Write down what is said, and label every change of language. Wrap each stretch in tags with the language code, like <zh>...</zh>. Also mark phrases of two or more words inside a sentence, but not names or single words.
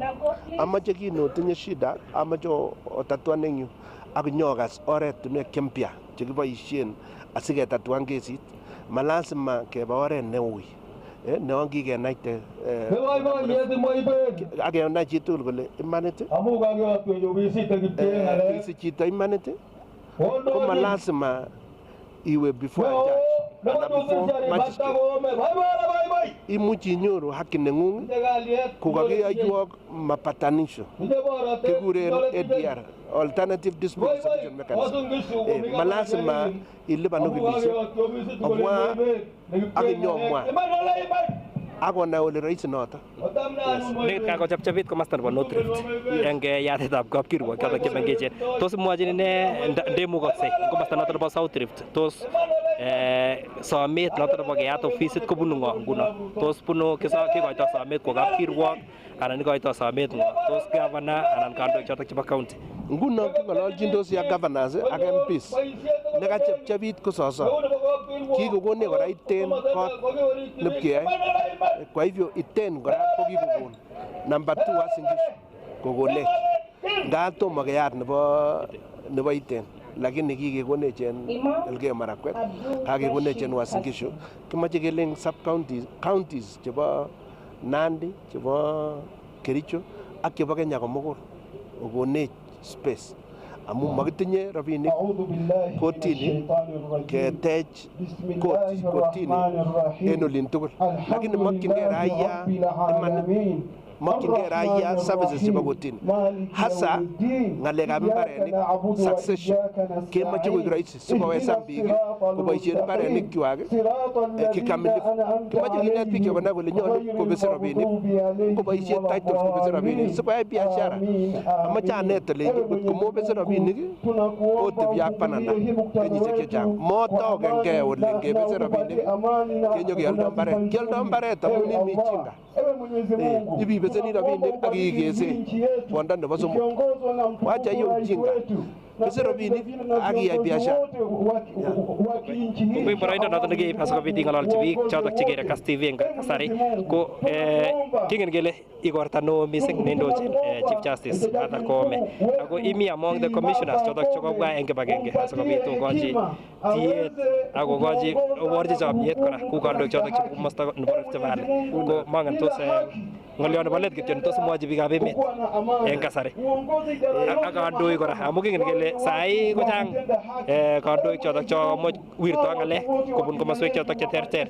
<kln>Amache kit notinye shida, amache otatuan eng yu ak nyokas oretinwek chempya chekiboisien asiketatuan kesit. Malasima keba oret neui. Neon kikenaite akenai chitugul kole imanit kisich chito imanit ko malasima iwe</kln> <en>before judge</en> <kln>anan</kln> <en>before magistrate.</en> <kln>Imuchi inyoru haki neng'ung kokakiyoiwok mapatanisho kikuren ADR,</kln> <en>alternative dispute resolution mechanism.</en> <kln>Malasima ilipan okilisiek obwa ak inyomwa akonai ole rahisi noto. Nekit kakochapchapit komasta nebo North Rift eng yatetab kapkirwok chotok chemengechen. Tos imwochin ine ndemukoksei komasta noto nebo South Rift tos somet noto nebo keyat ofisit kobunu ng'o nguno? Tos bunu kikoito somet kwa kapkirwok anan ikoito somet ng'o? Tos governor anan kandoik chotok chebo county? Nguno king'ololjindosi ak governors ak MPs nekachepchepit ko soso. Kikokonech kora iten kot nepkeyoe.</kln> <sw>Kwa hivyo</sw> <kln>iten kora ko kikokon. Number 2 Uasin Gishu kokonech. Nga tomo keyat nebo iten. Lakini kikekonech en Elgeyo Marakwet, kakekonech en Uasin Gishu. Kimache keleng</kln> <en>sub counties</en> <kln>chebo Nandi, chebo Kericho ak chebo Kenya komugul. Kokonech space. Amu makitinye rabinik kotini ketech kotini en olin tugul. Lakini makyingei raia imanit. Makyingei raia services chebo kotini. Hasa ng'alekab mbarenik succession kemoche koik rahisi sikowesan biik koboisien mbarenikwak kikamilifu. Kimache kinet biik chekonai kole nyolu kobese rabinik koboisien titles kobese rabinik sikoyai biashara. Amache anet ole kotko mobese rabinik otebi ak bananda kenyisiek chechang. Motokengei ole ngebese rabinik kenyokealdo mbaret. Kialdo mbaret amun imi chinga. Ibibeseni rabinik ak iikesei bonda nebo somok.</kln> <sw>Wacha hiyo ujinga.</sw> <kln>Bese rabinik ak iyai biashara. Koi boroindo noto nekeib asikobit ing'ololchi biik chotok chekere Kass TV eng kasari ko kingen kele igorta neo mising neindochin Chief Justice Martha Koome ako imi</kln> <en>among the commissioners</en> <kln>chotok chekobwa eng kibagenge asikobit kokochi tiet ak kokochi oborchi chomyet kora ku kandoik chotok chebo komosta nebo Rift Valley. Ko mangen tos ng'olyo nebo let kityo tos mwochi biikab emet eng kasari ak kandoik kora amu kingen kele sai kochang kandoik chotok chomuch wirtoi ng'alek kobun komoswek chotok cheterter.</kln>